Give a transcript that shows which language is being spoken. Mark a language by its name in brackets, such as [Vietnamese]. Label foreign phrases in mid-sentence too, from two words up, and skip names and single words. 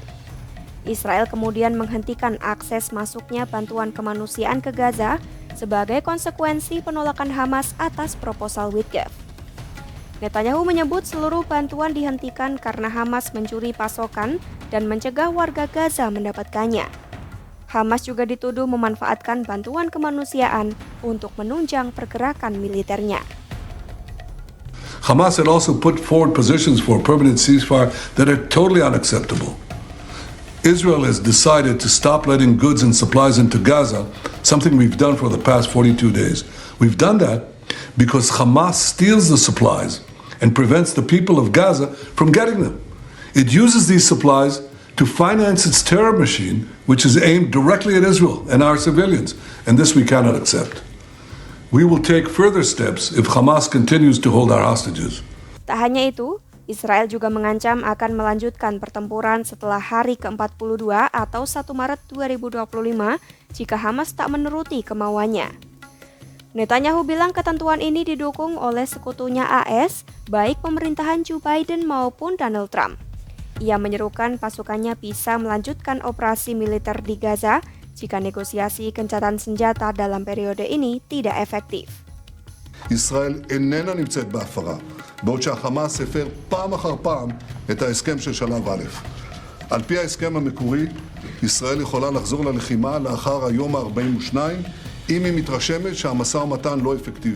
[Indonesian] Israel kemudian menghentikan akses masuknya bantuan kemanusiaan ke Gaza sebagai konsekuensi penolakan Hamas atas proposal Witkoff. Netanyahu menyebut seluruh bantuan dihentikan karena Hamas mencuri pasokan dan mencegah warga Gaza mendapatkannya. Hamas juga dituduh memanfaatkan bantuan kemanusiaan untuk menunjang pergerakan militernya. [English] Hamas had also put forward positions for a permanent ceasefire that are totally unacceptable. Israel has decided to stop letting goods and supplies into Gaza, something we've done for the past 42 days. We've done that because Hamas steals the supplies and prevents the people of Gaza from getting them. It uses these supplies to finance its terror machine, which is aimed directly at Israel and our civilians, and this we cannot accept. We will take further steps if Hamas continues to hold our hostages. [Indonesian] Tak hanya itu, Israel juga mengancam akan melanjutkan pertempuran setelah hari ke-42 atau 1 Maret 2025 jika Hamas tak menuruti kemauannya. Netanyahu bilang ketentuan ini didukung oleh sekutunya AS, baik pemerintahan Joe Biden maupun Donald Trump. Ia menyerukan pasukannya bisa melanjutkan operasi militer di Gaza jika negosiasi gencatan senjata dalam periode ini tidak efektif. [Hebrew] ישראל איננה נמצאת בהפרה, בעוד שהחמאס הפר פעם אחר פעם את ההסכם של שלב א'. על פי ההסכם המקורי, ישראל יכולה לחזור ללחימה לאחר היום ה-42, אם היא מתרשמת שהמשא ומתן לא אפקטיבי.